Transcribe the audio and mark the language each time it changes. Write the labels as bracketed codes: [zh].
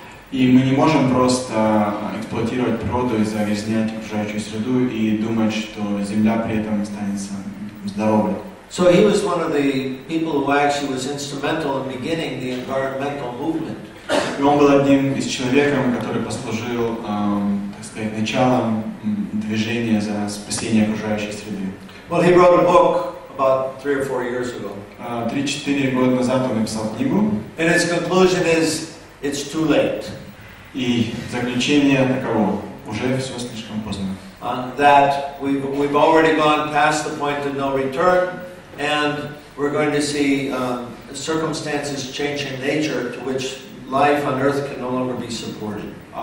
[ru] И мы не можем просто эксплуатировать природу и загрязнять окружающую среду и думать, что Земля при этом останется здоровой. [en] So he was one of the people who actually was instrumental in beginning the environmental movement. [ru] И он был одним из человеков, который послужил, так сказать, началом движения за спасение окружающей среды. [en] Well, he wrote a book about 3 or 4 years ago. [ru] 3-4 года назад он написал книгу. [en] And his conclusion is, it's too late. [ru] И заключение таково: уже все слишком поздно. [en] That we've already gone past the point of no return, and we're going to see circumstances change in nature to which life on Earth can no longer be supported.